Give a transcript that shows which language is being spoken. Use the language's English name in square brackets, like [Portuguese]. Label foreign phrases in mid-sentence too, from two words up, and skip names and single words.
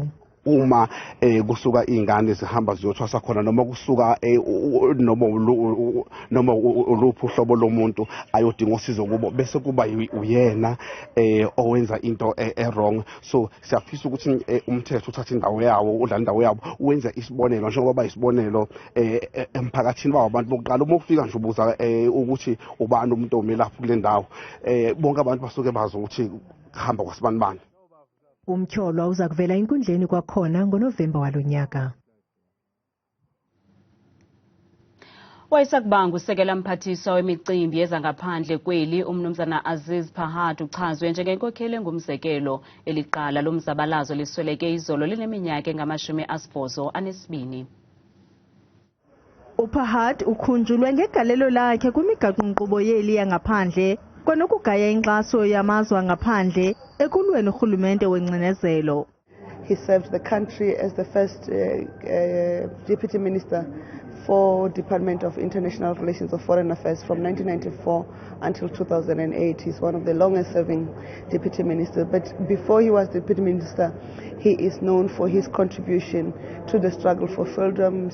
[Zulu] Uma kusuka izingane zihamba ziyothwasa khona noma kusuka noma uluphu uhlobo lomuntu ayodinga usizo kubo bese kuba uyena owenza into wrong. So siyafisa ukuthi umthetho uthathe indawo yawo udlala indawo yabo uwenza isibonelo njengoba bayisibonelo emphakathini babantu bokuqala uma ufika nje ubuza ukuthi ubani umuntu omelaphi kule ndawo bonke abantu basuke bazi ukuthi hamba kwasibanibani. [Xhosa] Umtyholwa uza kuvela enkundleni kwakhona ngoNovemba walonyaka. Wayesakubanga usekela mphathiswa wemicimbi yezangaphandle kweli umnumzana Aziz Pahad uchazwe njengenkokheli engumzekelo. Eliqala lomzabalazo lisweleke izolo lineminyaka engama-82. Upahad ukhunjulwe ngegalelo lakhe kwimigaqo-nkqubo yeli yangaphandle kwanokugaya inkxaso yamazwe angaphandle ekulweni urhulumente wengcinezelo. [English] He served the country as the first deputy minister for Department of International Relations of Foreign Affairs from 1994 until 2008. He's one of the longest serving deputy ministers. But before he was deputy minister, he is known for his contribution to the struggle for freedom.